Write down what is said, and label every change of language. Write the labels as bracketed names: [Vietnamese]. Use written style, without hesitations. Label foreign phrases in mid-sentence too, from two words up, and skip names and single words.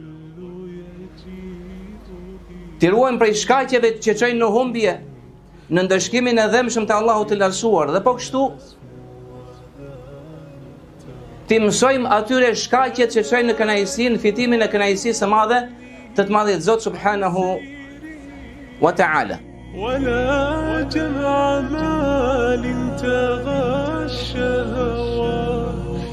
[Albanian] T'i ruajmë prej shkaqeve që çojnë në humbje, në ndëshkimin e dhëmshëm të Allahut të lartësuar, dhe po kështu t'i mësojmë atyre shkaqet që çojnë në kënaqësinë, fitimin e kënaqësisë së madhe të të madhit Zot [Arabic] سبحانه وتعالى. ولا جمع مال تغى الشهوات